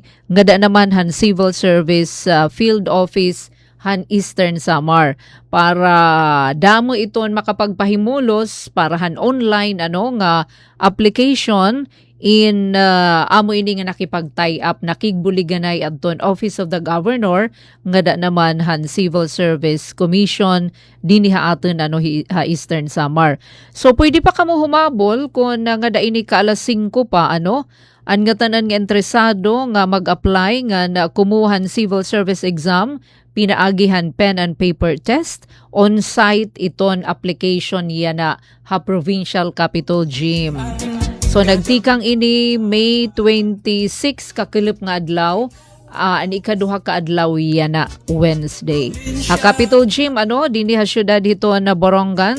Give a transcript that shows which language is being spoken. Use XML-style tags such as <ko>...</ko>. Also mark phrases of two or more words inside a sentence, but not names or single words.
<war>Ngada naman han Civil Service Field Office han Eastern Samar para damo iton makapagpahimulos para han online nga application in amo ini nga nakipag-tie up nakigbuliganay adton Office of the Governor ngada naman han Civil Service Commission dinhi ha aton ha Eastern Samar. So pwede pa kamo humabol kung ngada ini ka alas 5 pa an nga tanan nga interesado nga mag-apply nga kumuhan</war> <en>civil service exam,</en> <war>pinaagihan</war> <en>pen and paper test,</en> <war>on-site iton application yana ha Provincial Capitol Gym. So nagtikang ini May 26 kakilip nga adlaw, an ikaduha ka adlaw yana Wednesday. Ha Capitol Gym dinhi ha syudad hito na Borongan.</war>